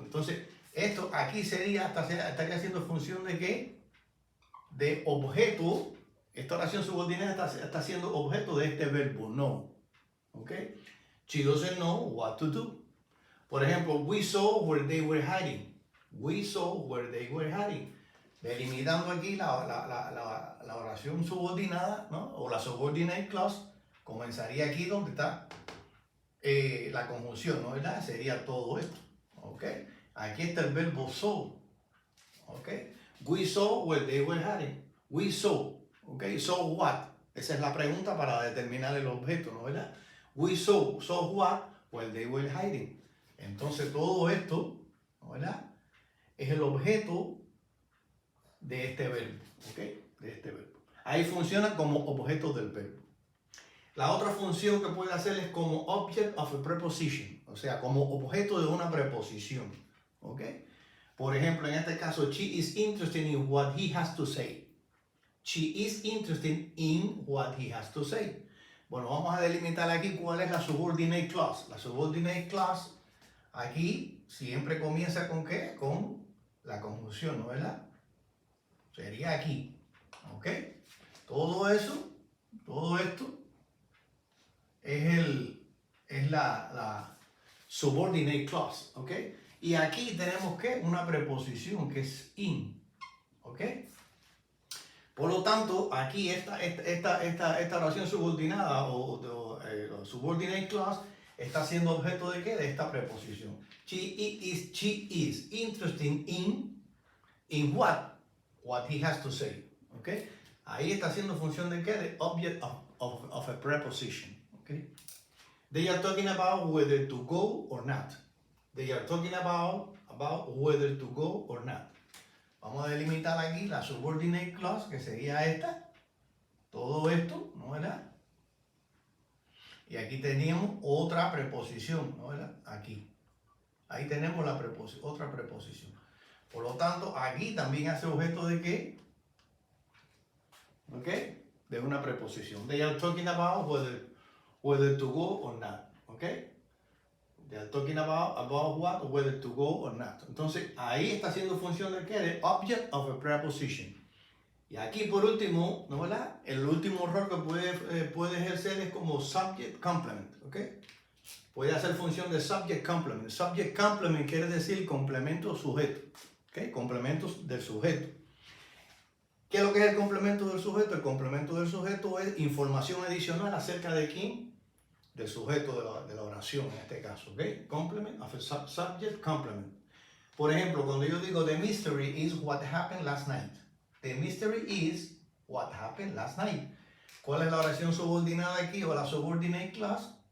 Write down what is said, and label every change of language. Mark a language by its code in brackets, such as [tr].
[es] Entonces, esto aquí estaría haciendo función de ¿qué? De objeto. Esta oración subordinada está siendo objeto de este verbo know, ¿ok? [en] She doesn't know what to do. [es] Por ejemplo, [en] we saw where they were hiding. We saw where they were hiding. [es] Delimitando aquí la oración subordinada, ¿no? O la subordinate clause, comenzaría aquí donde está la conjunción, ¿no? ¿Verdad? Sería todo esto, ¿ok? Aquí está el verbo saw, ¿ok? [en] We saw where they were hiding. We saw, ¿ok? Saw what? [es] Esa es la pregunta para determinar el objeto, ¿no? ¿Verdad? [en] We saw what where they were hiding. [es] Entonces todo esto, ¿no? ¿Verdad? Es el objeto de este verbo, ¿ok? De este verbo. Ahí funciona como objeto del verbo. La otra función que puede hacer es como [en] object of a preposition, [es] o sea, como objeto de una preposición, ¿ok? Por ejemplo, en este caso, [en] she is interested in what he has to say. She is interested in what he has to say. [es] Bueno, vamos a delimitar aquí cuál es la subordinate clause. La subordinate clause aquí siempre comienza con ¿qué? Con la conjunción, ¿no? ¿Verdad? Sería aquí, ¿ok? Todo esto es la subordinate clause, ¿ok? Y aquí tenemos ¿qué? Una preposición que es in, ¿ok? Por lo tanto, aquí esta oración subordinada o subordinate clause está siendo objeto de ¿qué? De esta preposición. [en] She is interested in what he has to say. ¿Okay? [es] Ahí está haciendo función de ¿qué? De [en] object of a preposition. [es] ¿Okay? [en] They are talking about whether to go or not. They are talking about whether to go or not. [es] Vamos a delimitar aquí la subordinate clause, que sería esta. Todo esto, ¿no verdad? Y aquí teníamos otra preposición, ¿no verdad? Aquí. Ahí tenemos la otra preposición. Por lo tanto, aquí también hace objeto de ¿qué? ¿Ok? De una preposición. [en] They are talking about whether to go or not. ¿Ok? They are talking about what, whether to go or not. [es] Entonces, ahí está haciendo función de ¿qué? De [en] object of a preposition. [es] Y aquí, por último, ¿no verdad? El último rol que puede ejercer es como subject complement. ¿Ok? Puede hacer función de subject complement. Subject complement quiere decir complemento sujeto. ¿Ok? Complementos del sujeto. ¿Qué es lo que es el complemento del sujeto? El complemento del sujeto es información adicional acerca de quién, del sujeto de la oración en este caso, ¿ok? [en] Complement of a subject complement. [es] Por ejemplo, cuando yo digo [en] the mystery is what happened last night. The mystery is what happened last night. [es] ¿Cuál es la oración subordinada aquí o la subordinate clause?